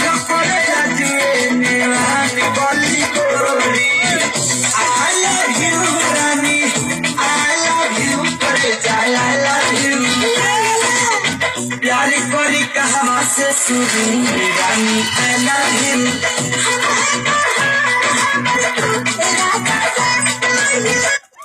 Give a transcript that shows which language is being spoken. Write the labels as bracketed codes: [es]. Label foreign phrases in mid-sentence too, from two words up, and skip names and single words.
[bho] पड़े लगे नेवानी गली गोरी [en] I love you [bho] रानी [en] I love you [bho] करे जाए [en] I love you [bho] प्यारी कोरी कहवा से शुरू रानी [en] I love you